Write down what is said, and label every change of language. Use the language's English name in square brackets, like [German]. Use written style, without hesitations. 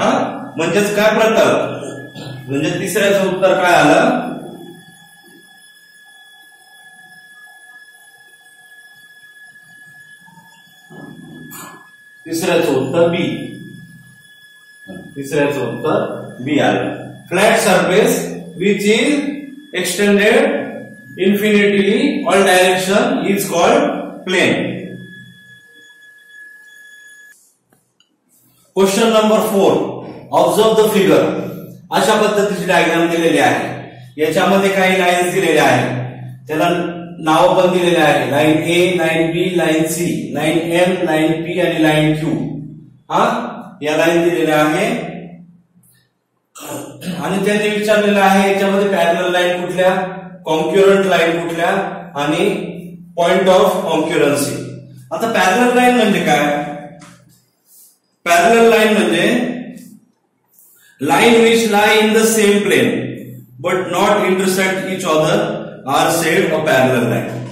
[Marathi] हा, म्हणजेच काय प्रकार, म्हणजे तिसऱ्याचं उत्तर काय आलं, तिसऱ्याचं उत्तर बी. तिसऱ्याचं उत्तर बी आलं. [English] Flat surface which is extended infinitely all direction is called plane. Question number 4. Observe the figure. [Marathi] अशा पद्धतीची डायग्राम दिलेली आहे. याच्यामध्ये काही लाईन्स दिलेल्या आहेत, त्याला नाव पण दिलेले आहे. Line A, line B, line C, line M, line P आणि लाईन क्यू. हा, या लाईन दिलेल्या आहे. आणि त्यांनी विचारलेलं आहे याच्यामध्ये पॅरलल लाईन कुठल्या, कॉन्क्युरंट लाईन कुठल्या आणि पॉइंट ऑफ कॉन्क्युरन्सी. आता पॅरलल लाईन म्हणजे [English] काय, parallel line म्हणजे line which lie in the same plane but not intersect each other are said a parallel line.